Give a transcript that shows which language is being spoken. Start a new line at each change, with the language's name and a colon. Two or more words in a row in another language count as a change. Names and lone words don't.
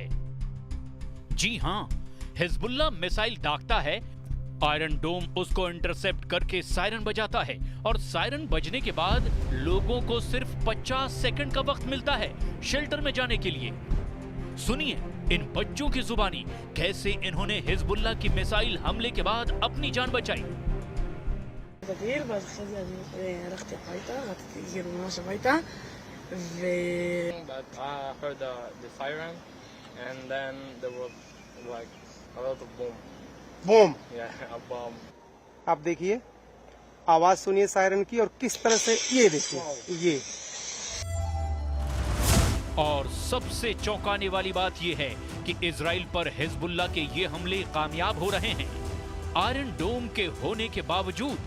Hindi: जी हाँ, हिजबुल्लाह मिसाइल दागता है, आयरन डोम उसको इंटरसेप्ट करके सायरन बजाता है और सायरन बजने के बाद लोगों को सिर्फ 50 सेकंड का वक्त मिलता है शेल्टर में जाने के लिए। सुनिए इन बच्चों की जुबानी कैसे इन्होंने हिजबुल्लाह की मिसाइल हमले के बाद अपनी जान बचाई।
Hebrew: בגיל, ואז אחרי זה אני הלכתי הביתה, רציתי ממש הביתה,
English: But I heard the siren, and then there was like a lot of boom.
Hindi: बूम।
English: Yeah, a bomb.
Hindi: आप देखिए, आवाज सुनिए सायरन की और किस तरह से ये देखिए ये। और सबसे चौंकाने वाली बात यह है कि इजराइल पर हिजबुल्लाह के ये हमले कामयाब हो रहे हैं आयरन डोम के होने के बावजूद।